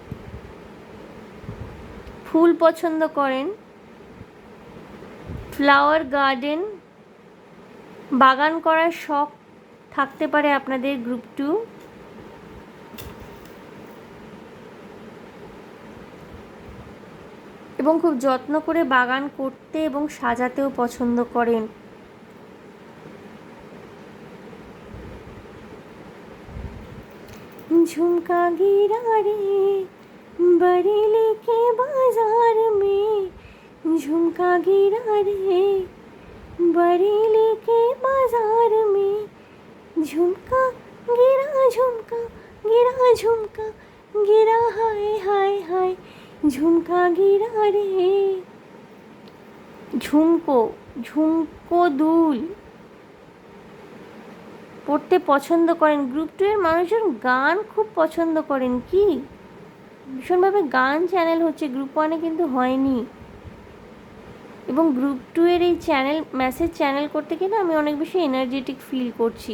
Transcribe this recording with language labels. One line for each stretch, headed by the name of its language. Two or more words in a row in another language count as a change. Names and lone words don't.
Bangla: ফুল পছন্দ করেন,
English: flower garden,
Bangla: বাগান করার শখ থাকতে পারে আপনাদের
English: group two.
Bangla: এবং খুব যত্ন করে বাগান করতে এবং সাজাতেও পছন্দ করেন।
Hindi: झुमका गिरा रे बरेली के बाजार में, झुमका गिरा रे बरेली के बाजार में, झुमका गिरा, झुमका गिरा, झुमका गिरा, हाय हाय हाय, झुमका गिरा रे।
Bangla: ঝুমকো, ঝুমকো দুল পড়তে পছন্দ করেন।
English: group two
Bangla: এর মানুষজন গান খুব পছন্দ করেন, কি ভীষণভাবে গান চ্যানেল হচ্ছে,
English: group one
Bangla: কিন্তু হয়নি। এবং
English: group two
Bangla: এর এই চ্যানেল,
English: message channel
Bangla: করতে গিয়ে না আমি অনেক বেশি
English: energetic feel
Bangla: করছি।